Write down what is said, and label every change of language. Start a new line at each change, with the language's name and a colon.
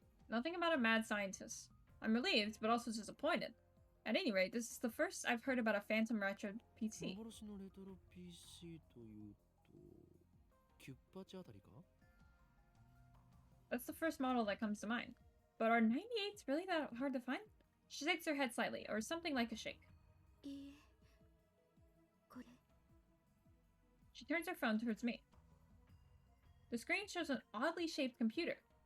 English: Nothing about a mad scientist. I'm relieved, but also disappointed. At any rate, this is the first I've heard about a Phantom Retro PC.
Japanese: 幻のレトロ PC というとキュッパチあたりか？
English: That's the first model that comes to mind. But are 98s really that hard to find? She shakes her head slightly, or something like a shake.
Japanese: いいえ、これ
English: She turns her phone towards me. The screen shows an oddly shaped computer.